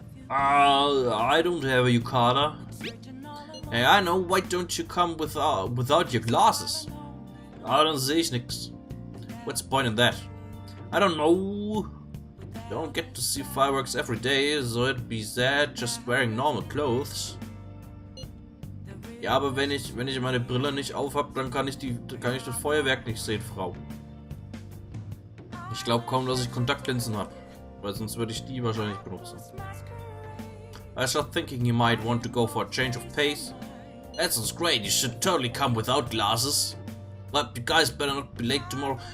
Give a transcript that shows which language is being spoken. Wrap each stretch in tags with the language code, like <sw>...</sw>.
<en>I don't have a yukata. Hey, I know. Why don't you come without your glasses?</en> <de>Dann sehe ich nix.</de> <en>What's the point in that? I don't know. Don't get to see fireworks every day, so it'd be sad just wearing normal clothes.</en> <de>Ja, aber wenn ich meine Brille nicht aufhab, dann kann ich das Feuerwerk nicht sehen, Frau. Ich glaube kaum, dass ich Kontaktlinsen habe, weil sonst würde ich die wahrscheinlich benutzen.</de> <en>I start thinking you might want to go for a change of pace. That sounds great. You should totally come without glasses. But you guys better not be late tomorrow.</en>